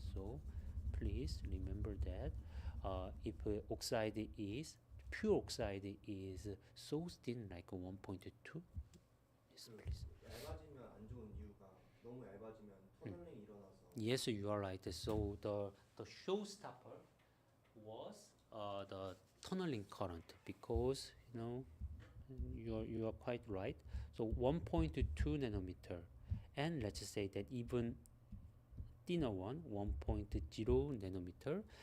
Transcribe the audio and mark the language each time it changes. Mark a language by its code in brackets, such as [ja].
[en] So please remember that if oxide is pure oxide is so thin like 1.2. Yes, please. [ko] 얇아지면 안 좋은 이유가 너무 얇아지면 터널링이 일어나서. [en] Yes, you are right. So the showstopper was the tunneling current, because you are quite right. So 1.2 nanometer, and let's say that even thinner one 1.0 nanometer.